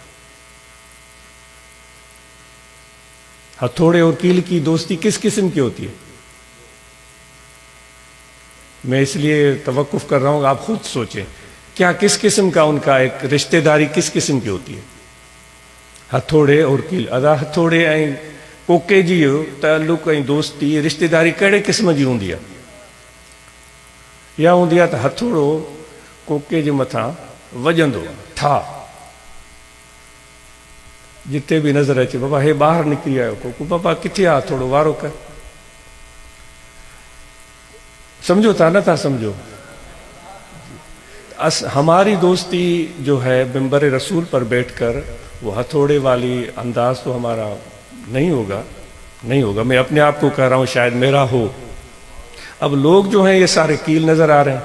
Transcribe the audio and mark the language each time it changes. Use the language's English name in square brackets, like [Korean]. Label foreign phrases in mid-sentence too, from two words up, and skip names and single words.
[Urdu] ہتھوڑے اور کیل کی دوستی کس قسم کی ہوتی ہے؟ میں اس لیے توقف کر رہا ہوں، آپ خود سوچیں. کیا کس قسم کا ان کا ایک رشتہ داری کس قسم کی ہوتی ہے؟ ہتھوڑے اور کیل [Sindhi] ادا ہتھوڑے ऐं कोके जी ताल्लुक़ ऐं दोस्ती रिश्तेदारी कहिड़े क़िस्म जी हूंदी आहे? इहा हूंदी आहे त हथोड़ो कोके जे मथां वॼंदो ठा, जिते बि नज़र अचे बाबा हे ॿाहिरि निकिरी आयो कोको, बाबा किथे आहे थोरो वारो कर। समझो था न था समझो? [Urdu] ہماری دوستی جو ہے منبر رسول پر بیٹھ کر وہ ہتھوڑے والی انداز تو ہمارا نہیں ہوگا. میں اپنے آپ کو کہہ رہا ہوں، شاید میرا ہو۔ اب لوگ جو ہیں یہ سارے کیل نظر آ رہے ہیں.